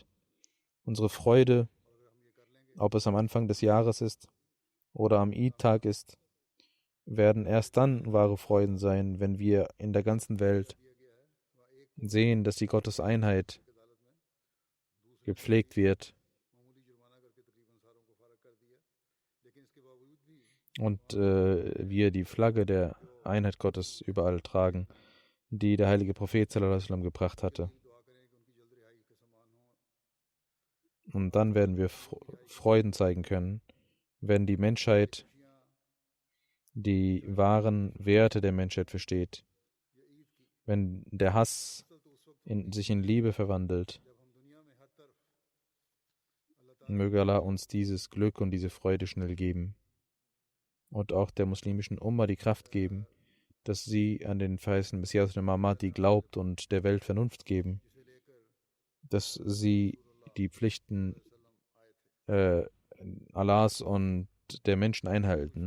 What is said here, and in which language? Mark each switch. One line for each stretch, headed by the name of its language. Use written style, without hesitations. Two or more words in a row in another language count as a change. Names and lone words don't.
German: Unsere Freude, ob es am Anfang des Jahres ist oder am Eid-Tag ist, werden erst dann wahre Freuden sein, wenn wir in der ganzen Welt sehen, dass die Gotteseinheit gepflegt wird und wir die Flagge der Einheit Gottes überall tragen, die der heilige Prophet
Arabic: صلى الله عليه وسلم
German: gebracht hatte. Und dann werden wir Freuden zeigen können, wenn die Menschheit die wahren Werte der Menschheit versteht, wenn der Hass sich in Liebe verwandelt Möge Allah uns dieses Glück und diese Freude schnell geben und auch der muslimischen Umma die Kraft geben, dass sie an den verheißenen Messias Mahdi glaubt und der Welt Vernunft geben, dass sie die Pflichten Allahs und der Menschen einhalten.